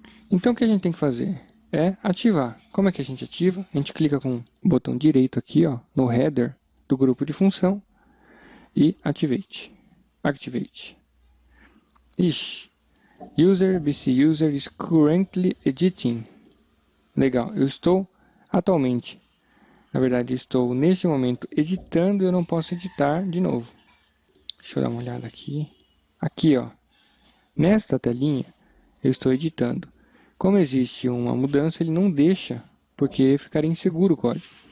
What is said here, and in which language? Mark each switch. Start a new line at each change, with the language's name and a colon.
Portuguese: Então, o que a gente tem que fazer é ativar. Como é que a gente ativa? A gente clica com o botão direito aqui, ó, no header do grupo de função e Activate.
English: Ixi, BC User is currently editing.
Portuguese: Legal, eu estou atualmente, na verdade, estou neste momento editando e eu não posso editar de novo. Deixa eu dar uma olhada aqui. Aqui, ó, nesta telinha, eu estou editando. Como existe uma mudança, ele não deixa, porque ficaria inseguro o código.